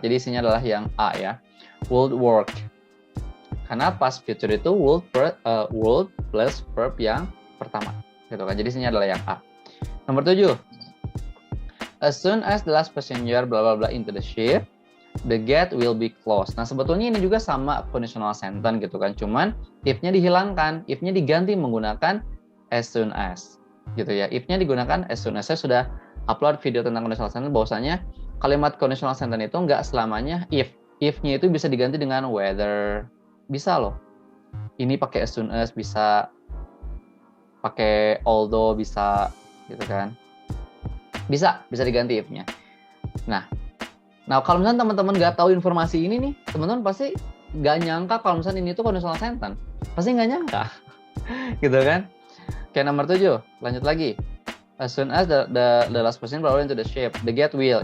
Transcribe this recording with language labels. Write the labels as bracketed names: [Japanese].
[Indonesian] Jadi isinya adalah yang A ya. Would work. Karena past future itu would plus verb yang pertama. Gitu kan. Jadi isinya adalah yang A. Nomor 7. [English] As soon as the last passenger bla bla bla into the ship, the gate will be closed. [Indonesian] Nah, sebetulnya ini juga sama conditional sentence gitu kan. Cuman if-nya dihilangkan, if-nya diganti menggunakan as soon as. Gitu ya. If-nya digunakan as soon as. Saya sudah upload video tentang conditional sentence bahwasanya kalimat conditional sentence itu nggak selamanya if. If-nya itu bisa diganti dengan whether. Bisa loh. Ini pakai as soon as, bisa pakai although, bisa gitu kan. Bisa diganti if-nya. Nah, kalau misalnya teman-teman nggak tahu informasi ini nih, teman-teman pasti nggak nyangka kalau misalnya ini tuh conditional sentence. Pasti nggak nyangka. Gitu kan. Oke, nomor 7. Lanjut lagi. [English] As soon as the last person roll into the shape, the get will.